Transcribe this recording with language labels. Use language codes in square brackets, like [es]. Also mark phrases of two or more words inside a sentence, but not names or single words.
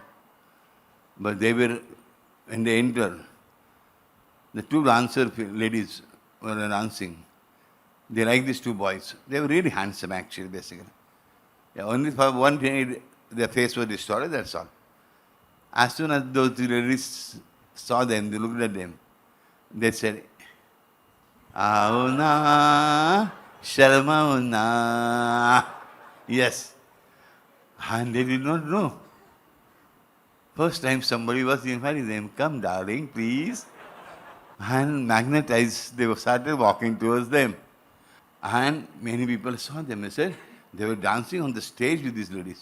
[en] But they were, when they entered, the two dancer ladies were dancing. They liked these two boys. They were really handsome actually, basically. Yeah, only for one thing, their face was distorted, that's all. As soon as those two ladies saw them, they looked at them, they said, [hi] आओ ना, शरमाओ ना. [en] Yes. And they did not know. First time somebody was inviting them, come darling, please. And magnetized, they started walking towards them. And many people saw them. They said, they were dancing on the stage with these ladies.